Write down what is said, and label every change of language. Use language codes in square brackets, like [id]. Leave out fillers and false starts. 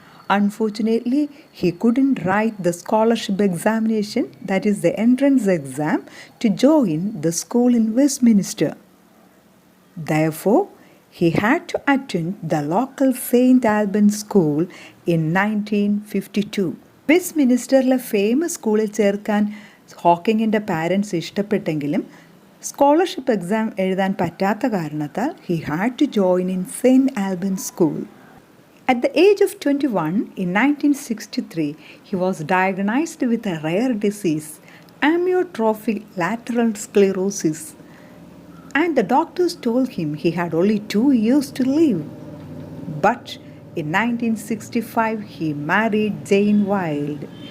[en] Unfortunately, he couldn't write the scholarship examination, that is the entrance exam, to join the school in Westminster. Therefore, he had to attend the local St. Albans School in 1952. [ml] വെസ്റ്റ്മിനിസ്റ്ററിലെ famous സ്കൂളിൽ ചേർക്കാൻ ഹോക്കിങ്ങിൻ്റെ parents ഇഷ്ടപ്പെട്ടെങ്കിലും scholarship exam എഴുതാൻ പറ്റാത്ത കാരണത്താൽ [en] he had to join in St. Albans School. At the age of 21, in 1963, he was diagnosed with a rare disease, amyotrophic lateral sclerosis, and the doctors told him he had only 2 years to live. But in 1965, he married Jane Wilde.